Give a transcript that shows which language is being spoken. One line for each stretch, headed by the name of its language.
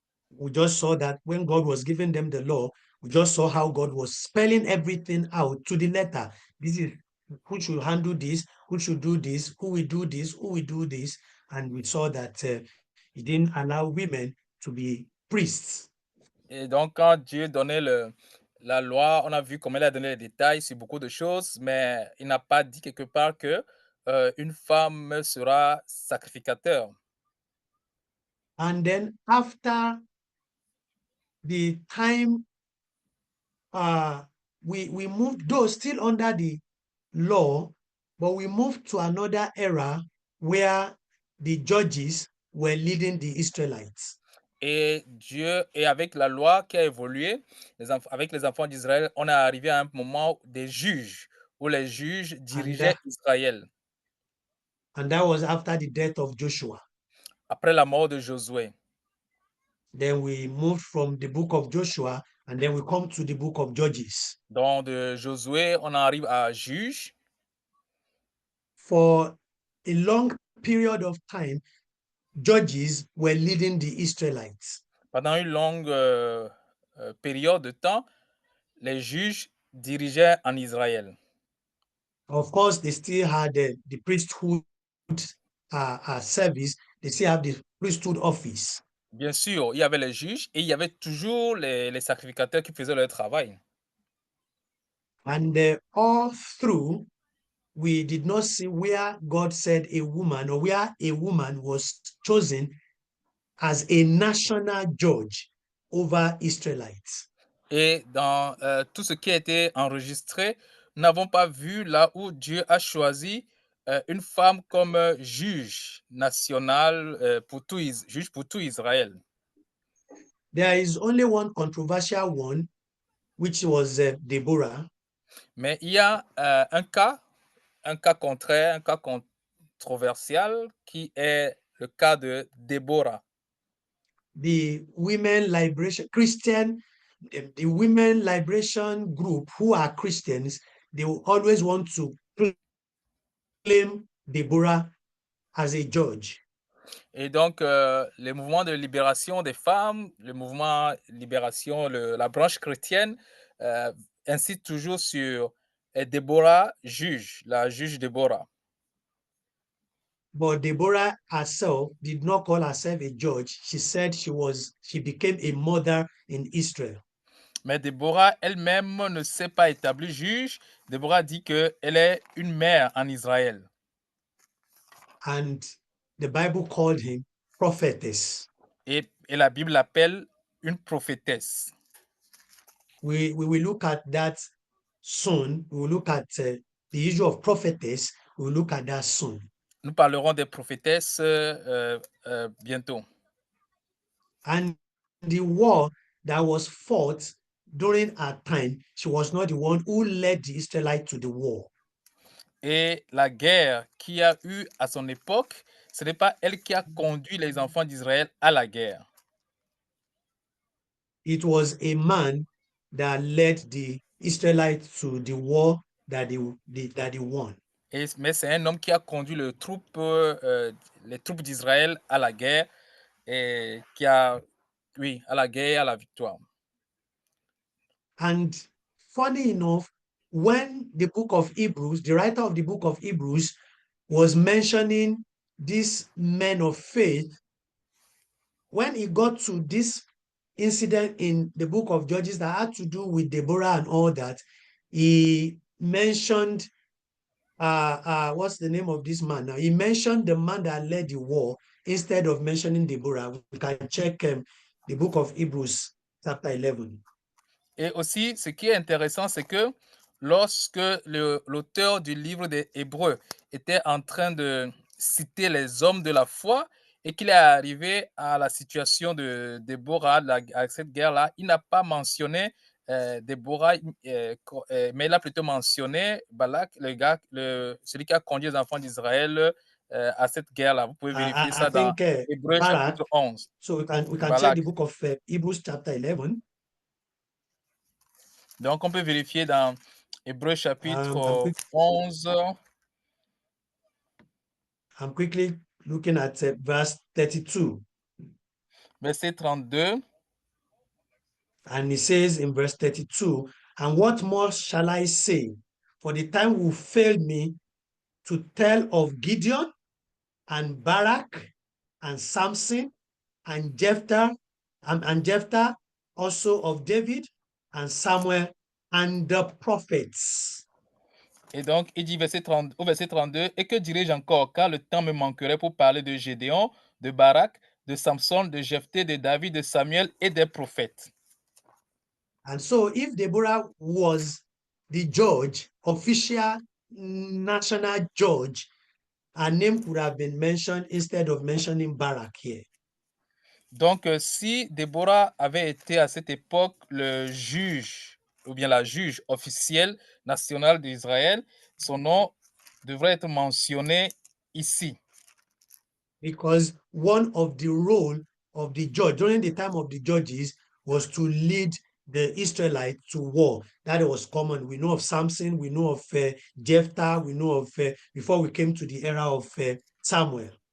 English: We just saw that when God was giving them the law, we just saw how God was spelling everything out to the letter. This is who should handle this, who should do this, who will do this, who will do this. And we saw that he didn't allow women to be priests.
French: Et donc, quand Dieu donnait la loi, on a vu comment il a donné les détails sur beaucoup de choses, mais il n'a pas dit quelque part que une femme sera sacrificateur.
English: And then after the time, we moved, though still under the law, but we moved to another era where the judges were leading the Israelites.
French: Et Dieu, et avec la loi qui a évolué, avec les enfants d'Israël, on est arrivé à un moment des juges, où les juges dirigeaient Israël.
English: And that was after the death of Joshua.
French: Après la mort de Josué.
English: Then we moved from the book of Joshua and then we come to the book of Judges.
French: Donc de Josué, on arrive à Juges.
English: For a long period of time, judges were leading the Israelites.
French: Pendant une longue période de temps, les juges dirigeaient en Israël.
English: Of course, they still had the priesthood service. They still have the priesthood office.
French: Bien sûr, il y avait les juges et il y avait toujours les sacrificateurs qui faisaient leur travail.
English: And all through, we did not see where God said a woman or where a woman was chosen as a national judge over Israelites.
French: Et dans tout ce qui a été enregistré, nous n'avons pas vu là où Dieu a choisi une femme comme juge national pour juge pour tout Israël.
English: There is only one controversial one which was Deborah.
French: Mais il y a un cas contraire, un cas controversial qui est le cas de Déborah.
English: The women liberation Christian, the women liberation group who are Christians, they will always want to claim Deborah as a judge.
French: Et donc, les mouvements de libération des femmes, le mouvement libération, la branche chrétienne, insiste toujours sur Déborah juge, la juge Déborah.
English: But Deborah herself did not call herself a judge. She said she became a mother in Israel.
French: Mais Déborah elle-même ne s'est pas établie juge. Déborah dit qu'elle est une mère en Israël.
English: And the Bible called him prophetess.
French: Et la Bible l'appelle une prophétesse.
English: We will look at that soon. We will look at the issue of prophetess. We will look at that soon.
French: Nous parlerons des prophétesses bientôt.
English: And the war that was fought during her time, she was not the one who led the Israelites to the war.
French: Et la guerre qu'il y a eu à son époque, ce n'est pas elle qui a conduit les enfants d'Israël à la guerre.
English: It was a man that led the Israelites to the war that they won.
French: Mais c'est un homme qui a conduit les troupes d'Israël à la guerre et à la guerre et à la victoire.
English: And funny enough, when the book of Hebrews, the writer of the book of Hebrews was mentioning these men of faith, when he got to this incident in the book of Judges that had to do with Deborah and all that, he mentioned what's the name of this man now? He mentioned the man that led the war instead of mentioning Deborah. We can check the book of Hebrews, chapter 11.
French: Et aussi, ce qui est intéressant, c'est que lorsque l'auteur du livre des Hébreux était en train de citer les hommes de la foi et qu'il est arrivé à la situation de Déborah, à cette guerre-là, il n'a pas mentionné Déborah, mais il a plutôt mentionné Balak, celui qui a conduit les enfants d'Israël à cette guerre-là. Vous pouvez vérifier ça dans Hébreux chapitre 11.
English: So we can check the book of Hebrews chapter 11.
French: Donc, on peut vérifier dans Hébreux chapitre 11.
English: I'm quickly looking at verse 32.
French: Verset 32.
English: And it says in verse 32, and what more shall I say? For the time will fail me to tell of Gideon and Barak and Samson and Jephthah, and Jephthah also of David and Samuel and the prophets.
French: Et donc, il dit au verset 32, et que dirai-je encore, car le temps me manquerait pour parler de Gédéon, de Barak, de Samson, de Jephthé, de David, de Samuel et des prophètes.
English: And so if Deborah was the judge, official national judge, her name could have been mentioned instead of mentioning Barak here.
French: Donc, si Déborah avait été à cette époque le juge, ou bien la juge officielle nationale d'Israël, son nom devrait être mentionné ici.
English: Because one of the role of the judge during the time of the judges was to lead the Israelites to war. That was common. We know of Samson, we know of Jephthah, we know of, before we came to the era of Samuel.